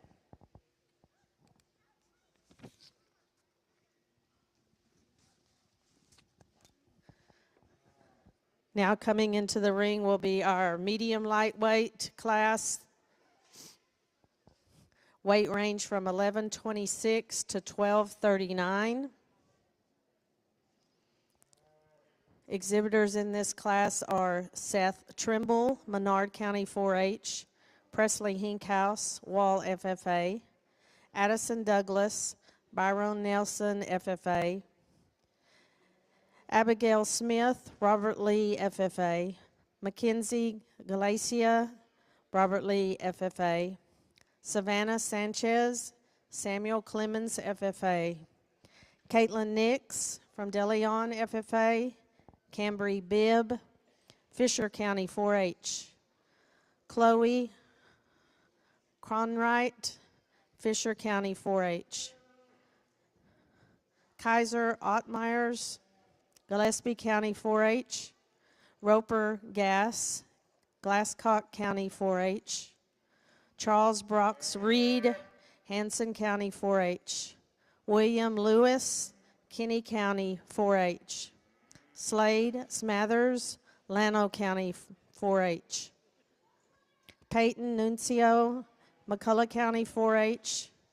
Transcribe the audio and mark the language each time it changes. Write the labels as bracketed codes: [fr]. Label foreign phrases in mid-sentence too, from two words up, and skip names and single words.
[en] Now coming into the ring will be our medium lightweight class. Weight range from 1126 to 1239. Exhibitors in this class are Seth Trimble, Menard County 4-H, Presley Hinkhouse, Wall FFA, Addison Douglas, Byron Nelson FFA, Abigail Smith, Robert Lee FFA, Mackenzie Galacia, Robert Lee FFA, Savannah Sanchez, Samuel Clemens FFA, Caitlin Nix from De Leon FFA, Cambry Bibb, Fisher County 4-H, Chloe Cronwright, Fisher County 4-H, Kaiser Ottmeyers, Gillespie County 4-H, Roper Gass, Glasscock County 4-H, Charles Brooks Reed, Hanson County 4-H, William Lewis, Kinney County 4-H, Slade Smathers, Llano County 4-H, Peyton Nuncio, McCullough County 4-H,